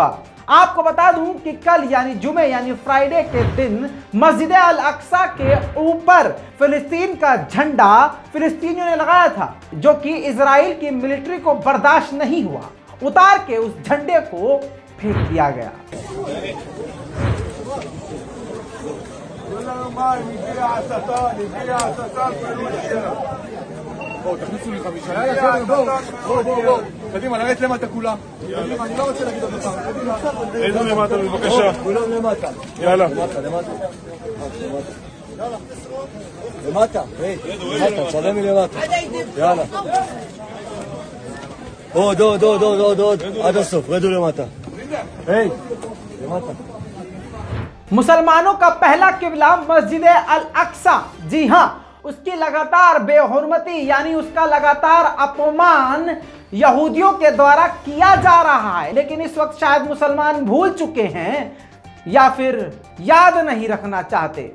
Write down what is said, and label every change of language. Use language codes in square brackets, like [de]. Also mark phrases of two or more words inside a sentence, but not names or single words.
[hi] आपको बता दूं कि कल यानी जुमे यानी फ्राइडे के दिन मस्जिद अल अक्सा के ऊपर फिलिस्तीन का झंडा फिलिस्तीनियों ने लगाया था, जो कि इजराइल की मिलिट्री को बर्दाश्त नहीं हुआ। उतार के उस झंडे को फेंक दिया गया। [he] תכניסו לי 5. יאללה, בואו. קדימה, נרד למטה כולם. קדימה, אני לא רוצה להגיד עוד פעם. קדימה. רדו למטה, בבקשה. כולם למטה. יאללה. למטה. למטה, למטה, צלם מלמטה. יאללה. עוד. עד הסוף, רדו למטה. היי, למטה. [hi] मुसलमानों का पहला किबला मस्जिद अल अक्सा। जी हां, उसकी लगातार बेहुरमती यानी उसका लगातार अपमान यहूदियों के द्वारा किया जा रहा है। लेकिन इस वक्त शायद मुसलमान भूल चुके हैं या फिर याद नहीं रखना चाहते।